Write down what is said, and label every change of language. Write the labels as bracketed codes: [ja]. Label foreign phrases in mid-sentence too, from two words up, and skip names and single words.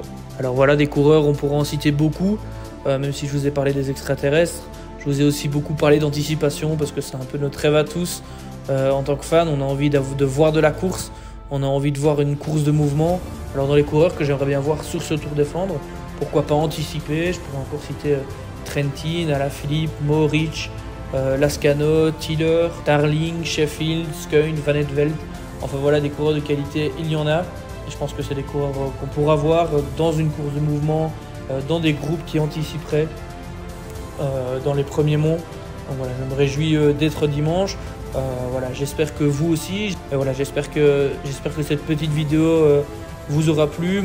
[fr] Alors voilà, des coureurs, on pourra en citer beaucoup, même si je vous ai parlé des extraterrestres. Je vous ai aussi beaucoup parlé d'anticipation parce que c'est un peu notre rêve à tous. En tant que fan, on a envie de voir de la course, on a envie de voir une course de mouvement. Alors dans les coureurs que j'aimerais bien voir sur ce Tour des Flandres, pourquoi pas anticiper, je pourrais encore citer Trentin, Alaphilippe, Mohoric, Lascano, Tiller, Darling, Sheffield, Skuyn, Van het Velde. Enfin voilà, des coureurs de qualité, il y en a. Et je pense que c'est des coureurs qu'on pourra voir dans une course de mouvement, dans des groupes qui anticiperaient dans les premiers monts. Donc voilà, je me réjouis d'être dimanche. Voilà, j'espère que vous aussi. Et voilà, j'espère que cette petite vidéo vous aura plu.